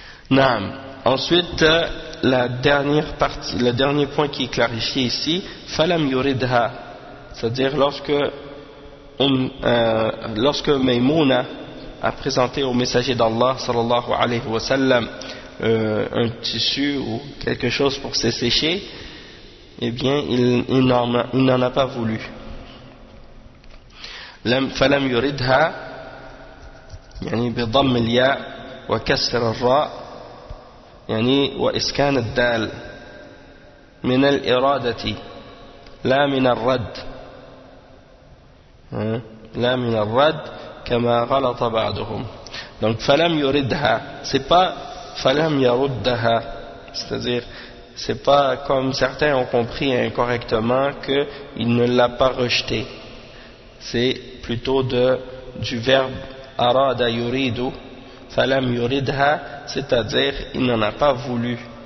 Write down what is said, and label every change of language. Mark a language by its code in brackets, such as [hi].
[fr] Naam. Ensuite, le dernier point qui est clarifié ici, falam yuridha, c'est-à-dire lorsque Maymouna a présenté au messager d'Allah [ar] sallallahu alayhi wa sallam [fr] un tissu ou quelque chose pour s'essécher, eh bien il n'en a pas voulu. [ar] Falam yuridha yani bi dhamm al ya wa kasr al ra يعني وإسكان الدال من الإرادة لا من الرد لا من الرد كما غلط بعضهم. [fr] Donc فلم يردها, c'est pas فلم يردها, c'est-à-dire c'est pas comme certains ont compris incorrectement que il ne l'a pas rejeté, c'est plutôt du verbe [ar] أراد يريد فلم يردها, [fr] c'est-à-dire il n'en a pas voulu.